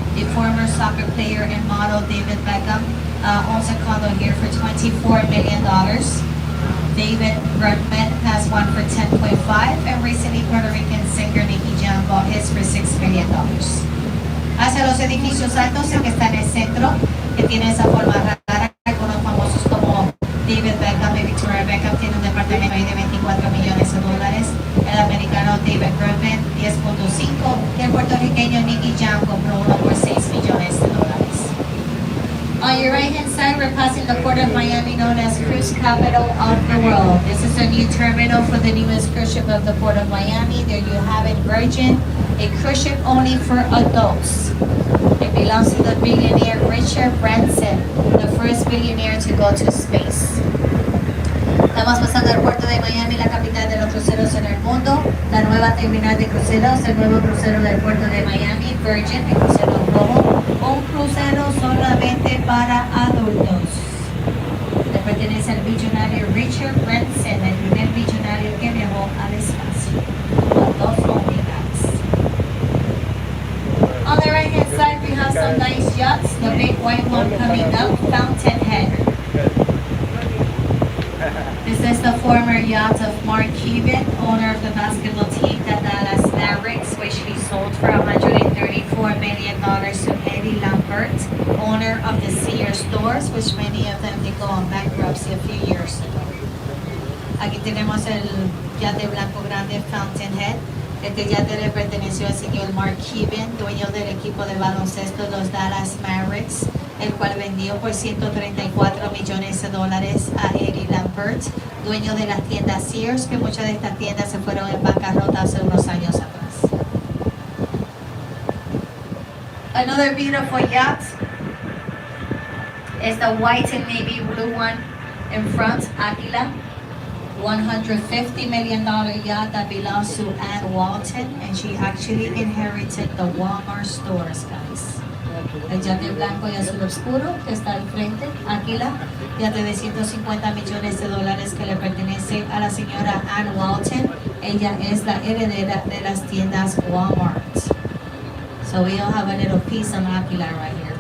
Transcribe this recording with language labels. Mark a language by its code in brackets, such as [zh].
[en] The former soccer player and model David Beckham owns a condo here for $24 million. David Bergman has one for 10.5, and recently Puerto Rican singer Nicky Jam bought his for $6 million. [es] Hacia los edificios altos, el que está en el centro, que tiene esa forma rara, algunos famosos como David Beckham y Victoria Beckham tiene un departamento ahí de $24 millones. El americano David Bergman 10.5, y el puertorriqueño Nicky Jam compró uno por $6 millones. [en] On your right hand side, we're passing the port of Miami, known as cruise capital of the world. This is a new terminal for the newest cruise ship of the port of Miami. There you have it, Virgin, a cruise ship only for adults. It belongs to the billionaire Richard Branson, the first billionaire to go to space. [es] Estamos pasando al puerto de Miami, la capital de los cruceros en el mundo, la nueva terminal de cruceros, el nuevo crucero del puerto de Miami, Virgin, el crucero rojo, un crucero solamente para adultos. Le pertenece al billonario Richard Branson, el primer billonario que viajó al espacio. Los dos únicas. [en] On the right hand side, we have some nice yachts. The big white one coming up, Fountainhead. This is the former yacht of Mark Cuban, owner of the basketball team, the Dallas Mavericks, which he sold for $134 million to Eddie Lampert, owner of the Sears stores, which many of them did go on bankruptcy a few years ago. [es] Aquí tenemos el yate blanco grande Fountainhead. Este yate le perteneció al señor Mark Cuban, dueño del equipo de baloncesto los Dallas Mavericks, el cual vendió por $134 millones a Eddie Lampert, dueño de las tiendas Sears, que muchas de estas tiendas se fueron en bancarrota hace unos años atrás. [en] Another beautiful yacht is the white and navy blue one in front, Aquila. $150 million yacht that belongs to Ann Walton, and she actually inherited the Walmart stores, guys. [es] El yate blanco y azul oscuro que está al frente, Aquila, yate de $150 millones que le pertenece a la señora Ann Walton. Ella es la heredera de las tiendas Walmart. [en] So we all have a little piece on Aquila right here.